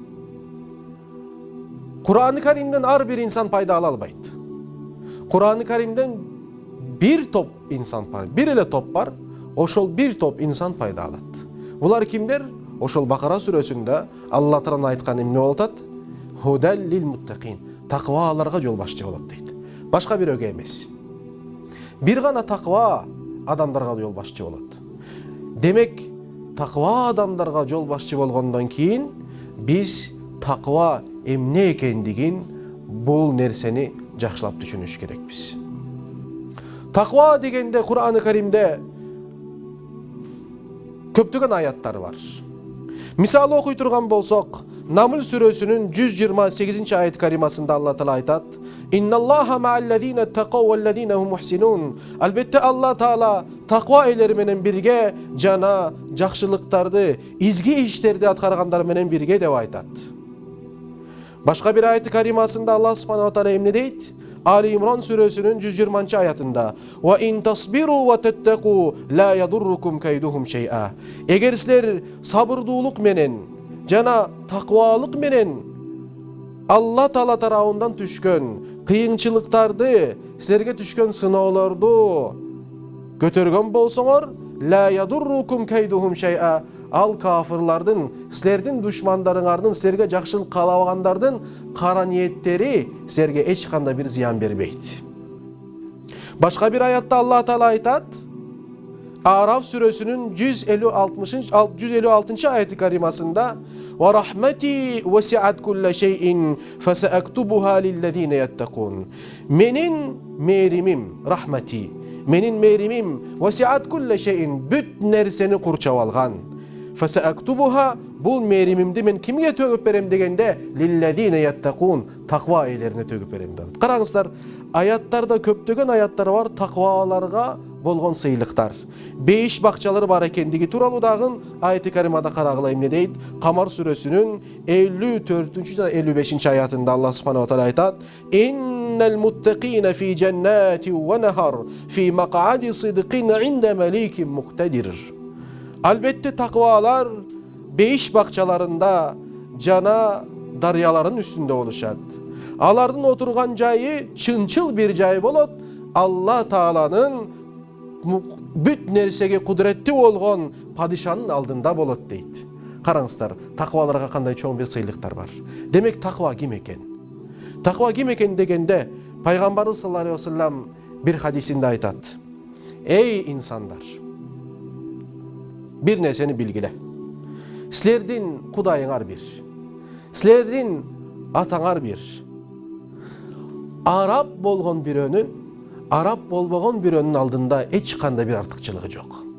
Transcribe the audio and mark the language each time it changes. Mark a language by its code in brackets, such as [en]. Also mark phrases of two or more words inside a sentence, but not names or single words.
[ky] Кур'ан-ы Каримден ар бир инсан пайда ала албайт. Кур'ан-ы Каримден бир топ инсан бар, бир эле топ бар, ошол бир топ инсан пайда алат. Булар кимдер? Ошол Бакара сүрөсүндө Алла Таала айткан эмне болот ат? [ar] هدى للمتقين. [ky] Такваларга жол башчы болот дейт. Башка бирөөгө эмес. Бир гана таква адамдарга жол башчы болот. Демек, таква адамдарга жол башчы болгондон кийин биз таква эмне экендигин, бул нерсени жакшылап түшүнүш керекпиз. Таква дегенде Кур'ан-ы Каримде көптөгөн аяттар бар. Мисалы окуй турган болсок, Намл сүрөсүнүн 128 аят каримасында Алла Таала айтат: [ar] "إن الله مع الذين اتقوا والذين هم محسنون." [ky] Албетте Алла Таала таква ээлери менен бирге жана жакшылыктарды, изги иштерди аткаргандар менен бирге деп айтат. Башка бир аят каримасында Алла Субханаху ва Таала эмне дейт? Али Имран сүрөсүнүн 120 аятында: [ar] "وإن تصبروا وتتقوا لا يضركم كيدهم شيئا." [ky] Эгер силер сабырдуулук менен жана таквалык менен Алла Таала тарабынан түшкөн кыйынчылыктарды, силерге түшкөн сыноолорду көтөргөн болсоңор, [ar] لا يضركم كيدهم شيئا. [ky] Ал кафырлардын, силердин душмандарыңардын, силерге жакшылык каалабагандардын кара ниеттери силерге эч кандай бир зыян бербейт. Башка бир аятта Алла Таала айтат, Араф сүрөсүнүн 156 аяты каримасында: [ar] "ورحمتي وسعت كل شيء فسأكتبها للذين يتقون." [ky] Менин меримим, рахмати, менин меримим [ar] وسعت كل شيء, [ky] бүт нерсени курчап алган. Фасаактубуха, бул меримимди мен кимге төгүп берем дегенде, [ar] للذين يتقون, [ky] таква ээлерине төгүп берем деп. Караңыздар, аяттарда көптөгөн аяттар бар такваларга болгон сыйлыктар. 5 бакчалары бар экендиги тууралуу дагы аяты каримада карагыла эмне дейт? Камар сүрөсүнүн 54 жана 55 аятында Алла Субханаху ва Таала айтат: [ar] "إن المتقين في جنات ونهر في مقعد صدق عند مليك مقتدر." [ky] Албетте таквалар 5 бакчаларында жана дарыялардын үстүндө болушат. Алардын отурган жайы чынчыл бир жай болот. Алла Тааланын бүт нерсеге кудуреттүү болгон падишанын алдында болот дейт. Караңыздар, такваларга кандай чоң бир сыйлыктар бар. Демек, таква ким экен? Таква ким экен дегенде, Пайгамбарыбыз [ar] صلى الله عليه وسلم [ky] бир хадисинде айтат: "Эй инсандар, бир нерсени билгиле. Силердин Кудайыңар бир. Силердин атаңар бир. Араб болгон бирөөнүн, араб болбогон бирөөнүн алдында эч кандай бир артыкчылыгы жок.